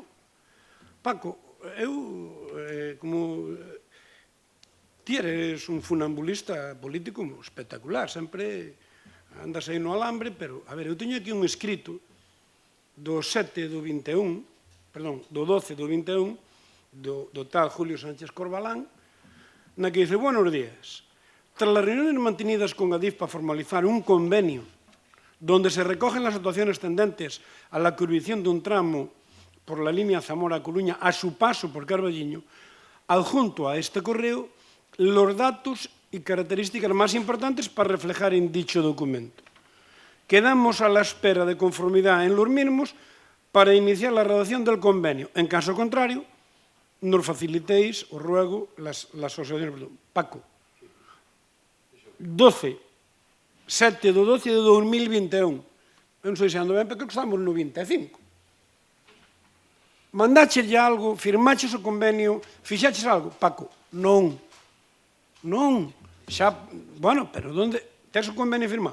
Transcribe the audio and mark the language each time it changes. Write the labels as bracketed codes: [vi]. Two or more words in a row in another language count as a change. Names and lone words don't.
[gl] Paco, eu, como ti eres un funambulista político espectacular, sempre andas aí no alambre, pero, a ver, eu teño aquí un escrito do 7 do 21, perdón, do 12 do 21, do tal Julio Sánchez Corbalán, na que [es] dice, buenos días, tras las reuniones mantenidas con Adif para formalizar un convenio donde se recogen las actuaciones tendentes a la curvación de un tramo por la línea Zamora-Coruña a su paso por Carballiño, adjunto a este correo los datos y características más importantes para reflejar en dicho documento. Quedamos a la espera de conformidad en los mismos para iniciar la redacción del convenio. En caso contrario, nos facilitéis, os ruego, las asociaciones. [gl] Paco, 7 do 12 de 2021. Eu non sei se ando ben, porque estamos no 25. Mandaches algo, firmaches o convenio, fixaches algo? Paco, non. Xa, bueno, pero onde tes o convenio firmado?